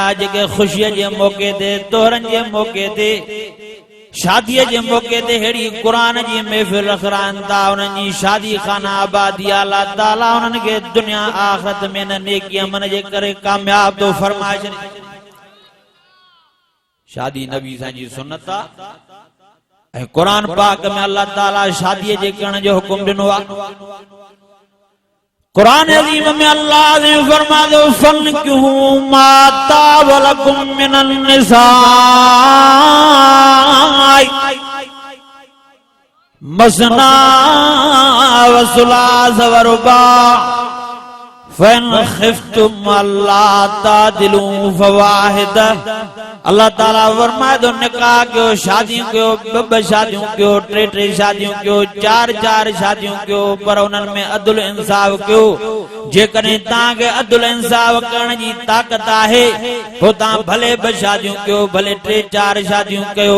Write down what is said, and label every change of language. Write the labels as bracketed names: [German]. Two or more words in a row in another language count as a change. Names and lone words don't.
[Sindhi] जेके ख़ुशीअ जे मौके ते, तोहरनि जे मौके ते, शादीअ जे मौके ते अहिड़ी क़ुरान जी महफ़िल रखराइनि था, उन्हनि जी शादी खाना आबादी अल्लाह ताला उन्हनि खे दुनिया आख़िरत में न नेकी अमल जे करे कामयाब थो फरमाए छॾे। शादी नबी [Arabic] सां जी सुन्नत [Sindhi] आहे ऐं क़ुरान पाक में अल्लाह ताला शादीअ जे करण जो हुकुम ॾिनो आहे। कुरान अज़ीम में अल्लाह ने फरमायो [Arabic] فانكحوا ما طاب لكم من النساء مثنى وثلاث ورباع فإن خفتم ألا تعدلوا فواحدة. [Sindhi] अल्लाह ताला फरमाए तो निकाह कयो, शादियों कयो, ब शादियों कयो, टे शादियों कयो, चार शादियों कयो, पर उन्हनि में अदल इंसाफ कयो। जेकॾहिं तव्हांखे अदल इंसाफ करण जी ताक़त आहे पोइ तव्हां भले ब शादियूं कयो, भले टे चार शादियूं कयो।